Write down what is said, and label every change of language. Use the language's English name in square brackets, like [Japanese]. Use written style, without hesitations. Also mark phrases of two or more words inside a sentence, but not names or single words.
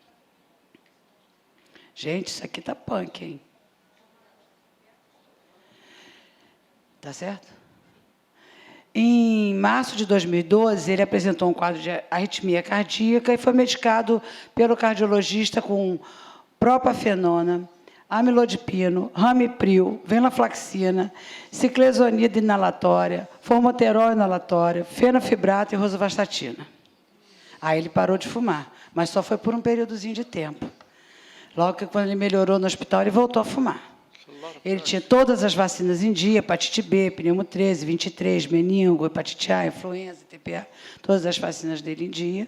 [Portuguese] Gente, isso aqui está punk, hein? Tá certo? Em março de 2012, ele apresentou um quadro de arritmia cardíaca e foi medicado pelo cardiologista com propafenona, amlodipino, ramipril, venlafaxina, ciclesonida inalatória, formoterol inalatória, fenofibrato e rosuvastatina. Aí ele parou de fumar, mas só foi por um períodozinho de tempo. Logo que, quando ele melhorou no hospital, ele voltou a fumar. Ele tinha todas as vacinas em dia, hepatite B, pneumo 13, 23, meningo, hepatite A, influenza, TPA, todas as vacinas dele em dia.